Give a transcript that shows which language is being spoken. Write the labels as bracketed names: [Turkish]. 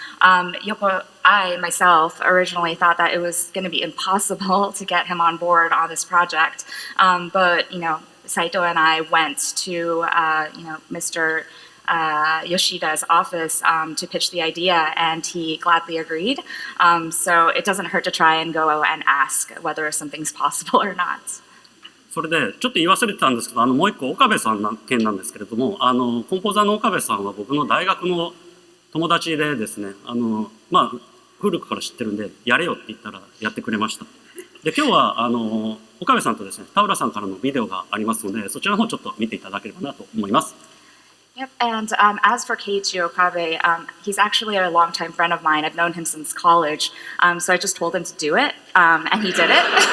[English] I myself originally thought that it was going to be impossible to get him on board on this project. But, Saito and I went to, Mr. Yoshida's office to pitch the idea, and he gladly agreed. So it doesn't hurt to try and go and ask whether something's possible or not. [Japanese] それでちょっと言い忘れてたんですけど、もう一個岡部さんの件なんですけれども、コンポーザーの岡部さんは僕の大学の友達でですね、古くから知ってるんでやれよって言ったらやってくれました。で今日は岡部さんとですね、田浦さんからのビデオがありますので、そちらの方ちょっと見ていただければなと思います。 [English] Yep, and as for Keiichi Okabe, he's actually a longtime friend of mine. I've known him since college, so I just told him to do it, and he did it.